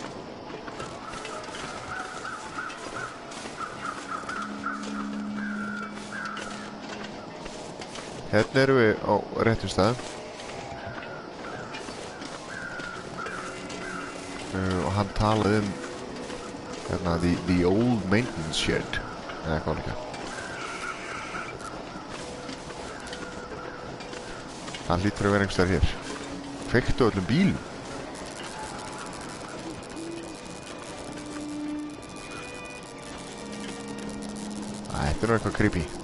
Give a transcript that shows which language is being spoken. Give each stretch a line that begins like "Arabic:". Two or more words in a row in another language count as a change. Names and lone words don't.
Icelandic: Hérna erum við á réttum stað. Og hann talaði hérna
English: the old maintenance shed
Icelandic: eða eitthvað líka. Hann hlýtur að vera einhvers staðar hér. Kveiktu öllum bílum. Þetta er nú eitthvað creepy.